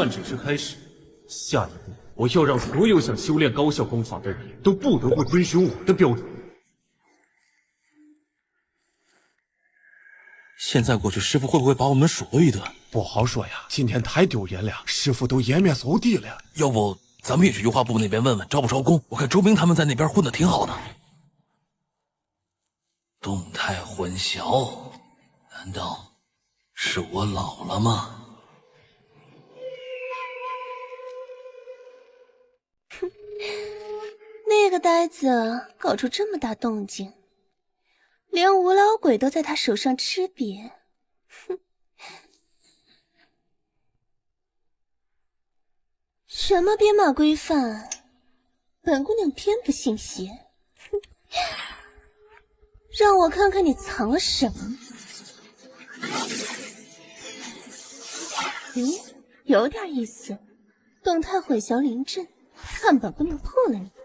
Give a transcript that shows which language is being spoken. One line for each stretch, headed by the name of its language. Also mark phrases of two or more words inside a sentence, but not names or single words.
Chinese: 規範只是開始，下一步我要讓所有想修煉高效功法的人都不得不遵循我的標準。現在過去，師傅會不會把我們數落一頓？不好說呀，今天太丟人了，師傅都顏面掃地了。要不咱們也去優化部那邊問問招不招工？我看周兵他們在那邊混得挺好的。動態混淆，難道是我老了嗎？哼，那個呆子搞出這麼大動靜，連吳老鬼都在他手上吃瘪。哼，什麼編碼規範，本姑娘偏不信邪。哼，讓我看看你藏了什麼。咦，有點意思，動態混淆臨陣，看本姑娘破了你。